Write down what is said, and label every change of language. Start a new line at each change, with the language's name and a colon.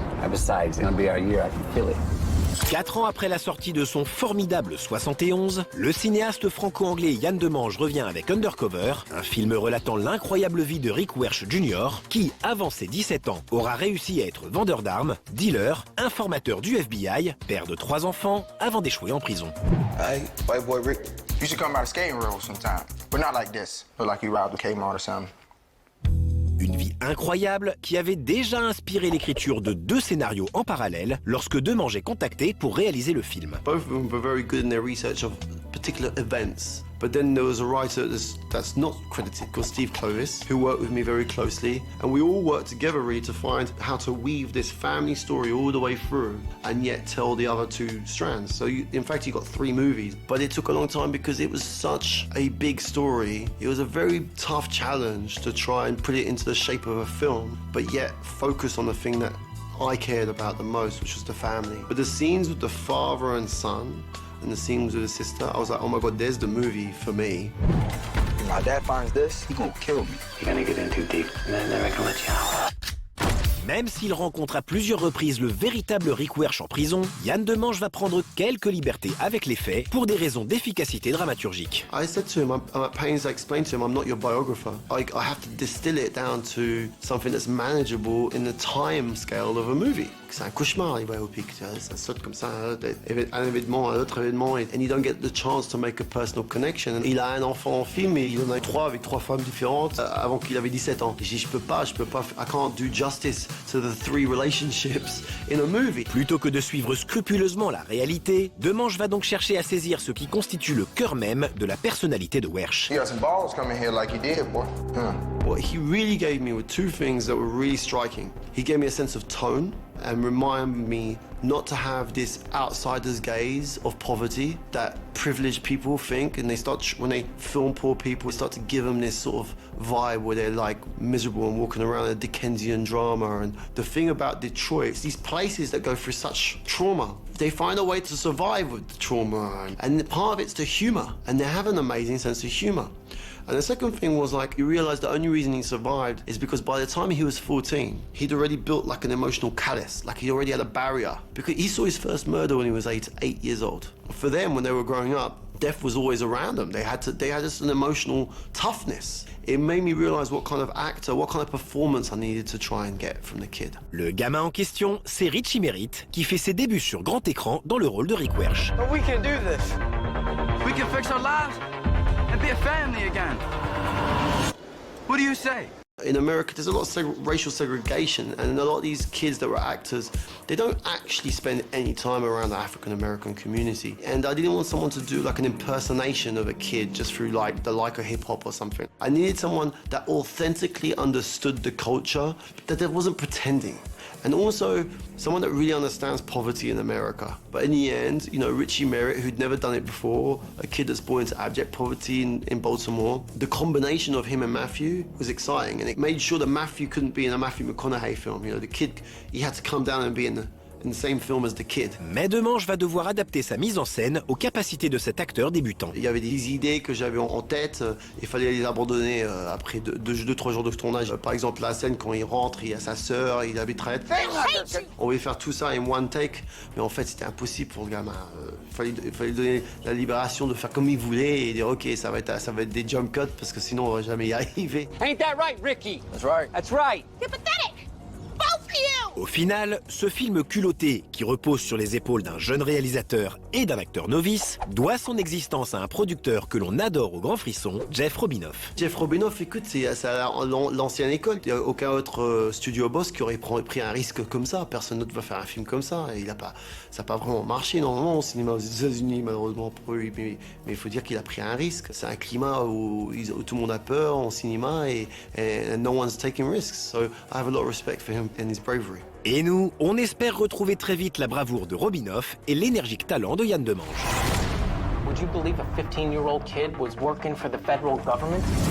English: And besides, it's gonna be our year, I can feel it.
French: 4 ans après la sortie de son formidable 71, le cinéaste franco-anglais Yann Demange revient avec Undercover, un film relatant l'incroyable vie de Richard Wershe Jr, qui, avant ses 17 ans, aura réussi à être vendeur d'armes, dealer, informateur du FBI, père de 3 enfants, avant d'échouer en prison.
English: Hey, white boy Rick, you should come by the skating room sometime. But not like this. Look like you robbed a Kmart or something.
French: Une vie incroyable qui avait déjà inspiré l'écriture de 2 scénarios en parallèle lorsque Demange est contacté pour réaliser le film.
English: Both of them were very good in their research of particular events. But then there was a writer that's not credited called Steve Clovis, who worked with me very closely. And we all worked together really to find how to weave this family story all the way through and yet tell the other 2 strands. So in fact, you got 3 movies. But it took a long time because it was such a big story. It was a very tough challenge to try and put it into the shape of a film, but yet focus on the thing that I cared about the most, which was the family. But the scenes with the father and son, and the scenes with the sister, I was like, oh my God, there's the movie for me. If my dad finds this, he gonna kill me. You're gonna get in too deep, and then they're gonna let you out.
French: Même s'il rencontre à plusieurs reprises le véritable Rick Wershe en prison, Yann Demange va prendre quelques libertés avec les faits pour des raisons d'efficacité dramaturgique.
English: I said to him, I'm at pains to explain to him, I'm not your biographer. I have to distill it down to something that's manageable in the time scale of a movie.
French: C'est un cauchemar, les biopics. Ça saute comme ça, un événement, un autre événement,
English: and you don't get the chance to make a personal connection.
French: Il a un enfant en film et il en a 3 avec 3 femmes différentes avant qu'il avait 17 ans. Je peux pas,
English: I can't do justice to the 3 relationships in a movie.
French: Plutôt que de suivre scrupuleusement la réalité, Demange va donc chercher à saisir ce qui constitue le cœur même de la personnalité de Wershe.
English: You got some balls coming here like you did, boy. What he really gave me were 2 things that were really striking. He gave me a sense of tone and reminded me not to have this outsider's gaze of poverty that privileged people think, and when they film poor people, they start to give them this sort of vibe where they're like miserable and walking around a Dickensian drama. And the thing about Detroit, it's these places that go through such trauma. They find a way to survive with the trauma, and part of it's the humor, and they have an amazing sense of humor. And the second thing was like, you realize the only reason he survived is because by the time he was 14, he'd already built like an emotional callus, like he already had a barrier. Because he saw his first murder when he was 8 years old. For them, when they were growing up, death was always around them. They had just an emotional toughness. It made me realize what kind of actor, what kind of performance I needed to try and get from the kid.
French: Le gamin en question, c'est Richie Merritt, qui fait ses débuts sur grand écran dans le rôle de Rick Wershe.
English: But we can do this. We can fix our lives and be a family again. What do you say? In America, there's a lot of racial segregation, and a lot of these kids that were actors, they don't actually spend any time around the African-American community. And I didn't want someone to do like an impersonation of a kid just through like the like of hip-hop or something. I needed someone that authentically understood the culture, that wasn't pretending. And also, someone that really understands poverty in America. But in the end, you know, Richie Merritt, who'd never done it before, a kid that's born into abject poverty in Baltimore, the combination of him and Matthew was exciting, and it made sure that Matthew couldn't be in a Matthew McConaughey film. You know, the kid, he had to come down and be in the same film as the kid.
French: Mais Demange va devoir adapter sa mise en scène aux capacités de cet acteur débutant. Il y avait des idées que j'avais en tête, il fallait les abandonner après 2-3 jours de tournage. Par exemple, la scène quand il rentre, il y a sa sœur, il habite traite. On voulait faire tout ça en one take, mais en fait c'était impossible pour le gamin. Il fallait donner la libération de faire comme il voulait et dire ok, ça va être des jump cuts parce que sinon on va jamais y arriver.
English: Ain't that right, Ricky? That's right. That's right. You're pathetic! Both of you!
French: Au final, ce film culotté, qui repose sur les épaules d'un jeune réalisateur et d'un acteur novice, doit son existence à un producteur que l'on adore au Grand Frisson, Jeff Robinoff. Jeff Robinoff, écoute, c'est l'ancienne école. Il n'y a aucun autre studio boss qui aurait pris un risque comme ça. Personne d'autre va faire un film comme ça. Et ça n'a pas vraiment marché normalement au cinéma aux États-Unis, malheureusement pour lui. Mais il faut dire qu'il a pris un risque. C'est un climat où tout le monde a peur en cinéma et
English: no one's taking risks. So I have a lot of respect for him and his bravery.
French: Et nous, on espère retrouver très vite la bravoure de Robinoff et l'énergique talent de Yann Demange.
English: Would you believe a 15-year-old kid was working for the federal government?